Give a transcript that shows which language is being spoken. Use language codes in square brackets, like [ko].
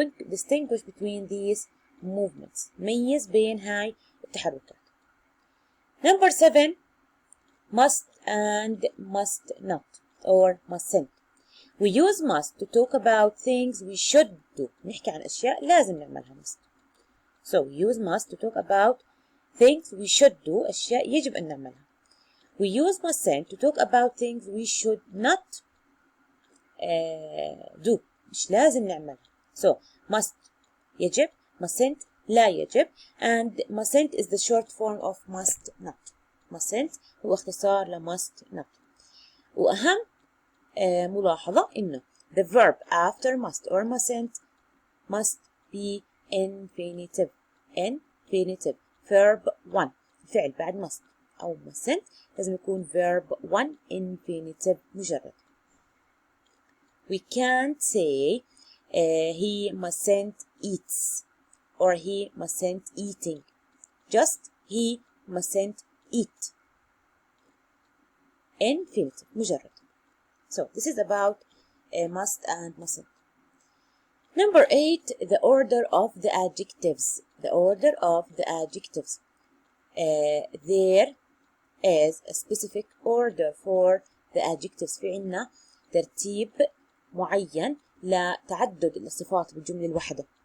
[en] Distinguish between these movements. [ar] ميز بين هاي التحركات. [en] Number 7 must and must not or mustn't. We use must to talk about things we should do. [ar] نحكي عن أشياء لازم نعملها must. [en] So we use must to talk about things we should do. [ar] أشياء يجب أن نعملها. [en] We use mustn't to talk about things we should not do. [ar] مش لازم نعملها. [en] So must يجب, mustn't [ar] لا يجب, [en] and mustn't is the short form of must not. mustn't [ar] هو اختصار ل [en] must not. [ar] وأهم ملاحظة إنه [en] the verb after must or must be infinitive. infinitive. [ar] verb 1 فعل بعد must أو mustn't لازم يكون verb 1 infinitive مجرد. [en] We can't say he mustn't eat or he mustn't eating. Just he mustn't eat. Infinitive [ar] مجرد. [en] So this is about must and mustn't. Number 8, the order of the adjectives. The order of the adjectives. There is a specific order for the adjectives. [ar] في عنا ترتيب معين لتعدد الصفات بالجملة الواحدة.